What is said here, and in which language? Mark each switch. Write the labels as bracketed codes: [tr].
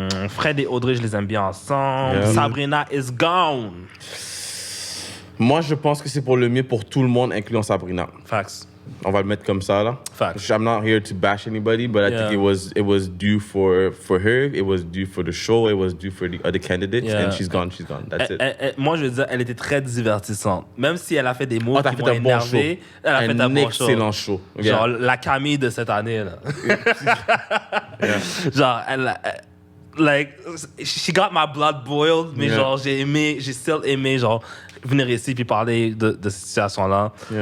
[fr] Fred et Audrey, je les aime bien ensemble. [en] Sabrina is gone. [fr] Moi, je pense que c'est pour le mieux pour tout le monde, incluant Sabrina. [en] Facts. [fr] On va le mettre comme ça, là. [en] Facts. I'm not here to bash anybody, but I think it was due for her. It was due for the show. It was due for the other candidates. And she's gone. That's it. [fr] Moi, je veux dire, elle était très divertissante. Même si elle a fait des mots qui vont énerver, elle a fait un bon show. [en] Excellent show. [fr] Genre, la Camille de cette année, là. Genre, [en] like, she got my blood boiled, [fr] mais genre, j'ai still aimé, genre, venir ici puis parler de cette situation-là.